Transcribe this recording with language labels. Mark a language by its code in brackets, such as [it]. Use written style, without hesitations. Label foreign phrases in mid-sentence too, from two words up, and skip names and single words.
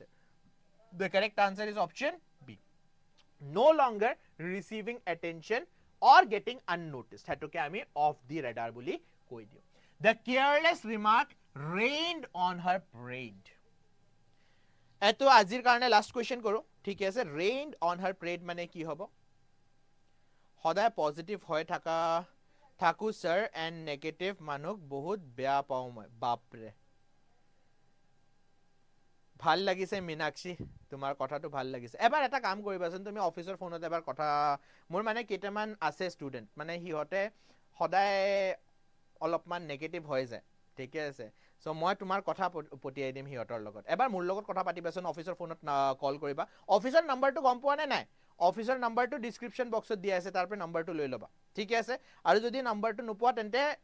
[en] the correct answer is option b no longer receiving attention or getting unnoticed [as] হেতুকে আমি [en] off the radar [as] বুলি কৈ দিও [en] the careless remark rained on her parade [as] এটো আজিৰ কাৰণে [en] last question [as] কৰো ঠিক আছে [en] rained on her parade [as] মানে কি হ'ব সদায় পজিটিভ হৈ থাকু [en] sir and negative [as] মানুহ বহুত বেয়া পাও মই বাপৰে ভাল লাগিছে মিনাক্ষী তোমাৰ কথাটো ভাল লাগিছে এবাৰ এটা কাম কৰিবাচোন তুমি অফিসৰ ফোনত এবাৰ কথা মোৰ মানে কেটামান আছে ষ্টুডেন্ট মানে হিহতে সদায় অলপমান নেগেটিভ হৈ যায় ঠিক আছে সো মই তোমাৰ কথা পটিয়াই দিম হিহতৰ লগত এবাৰ মোৰ লগত কথা পাতিবাচোন অফিসৰ ফোনত কল কৰিবা অফিসৰ নাম্বাৰটো গম পোৱা নাই অফিসৰ নাম্বাৰটো ডেসক্ৰিপশন বক্সত দিয়া আছে তাৰ পৰা নাম্বাৰটো লৈ লবা ঠিক আছে আৰু যদি নাম্বাৰটো নোপোৱা তেন্তে